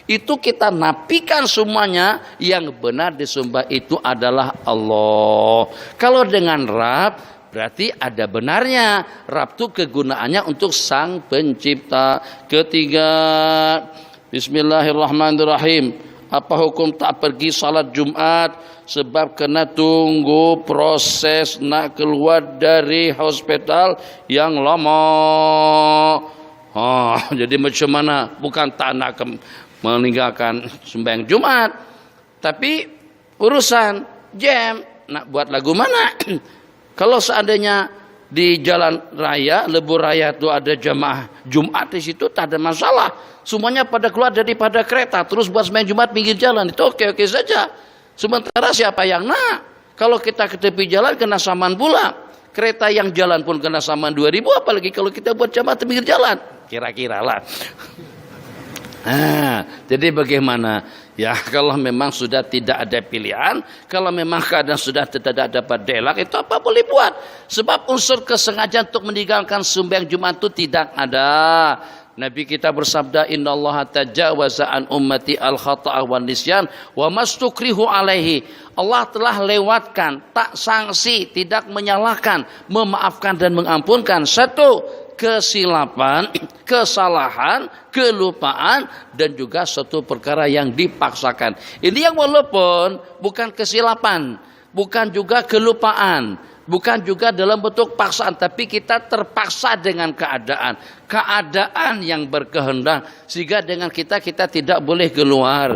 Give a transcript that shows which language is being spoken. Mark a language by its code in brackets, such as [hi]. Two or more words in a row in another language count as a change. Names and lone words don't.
[ms] Itu kita nafikan semuanya, yang benar disembah itu adalah Allah. Kalau dengan Rabb berarti ada benarnya. Rabb itu kegunaannya untuk sang pencipta. Ketiga, bismillahirrahmanirrahim. Apa hukum tak pergi salat Jumat sebab kena tunggu proses nak keluar dari hospital yang lama. Jadi macam mana? Bukan tak nak meninggalkan sembahyang Jumat, tapi urusan jam nak buat lagu mana? Kalau seandainya di jalan raya, lebuh raya itu ada jamaah Jumat di situ, tak ada masalah. Semuanya pada keluar daripada kereta, terus buat sembahyang Jumat pinggir jalan, itu oke-oke saja. Sementara siapa yang nak? Kalau kita ke tepi jalan kena saman pula. Kereta yang jalan pun kena saman 2.000, apalagi kalau kita buat jamaah di pinggir jalan. Kira-kira lah. Jadi bagaimana? Ya, kalau memang sudah tidak ada pilihan, kalau memang keadaan sudah tidak dapat delak, itu apa boleh buat. Sebab unsur kesengajaan untuk meninggalkan sembahyang Jumat itu tidak ada. Nabi kita bersabda, [ar] إن الله تجاوز عن أمتي الخطأ والنسيان وما استكرهوا عليه. [ms] Allah telah lewatkan, tak sanksi, tidak menyalahkan, memaafkan dan mengampunkan. Satu, kesilapan, kesalahan, kelupaan, dan juga suatu perkara yang dipaksakan. Ini yang walaupun bukan kesilapan, bukan juga kelupaan, bukan juga dalam bentuk paksaan, tapi kita terpaksa dengan keadaan yang berkehendak, sehingga dengan kita tidak boleh keluar.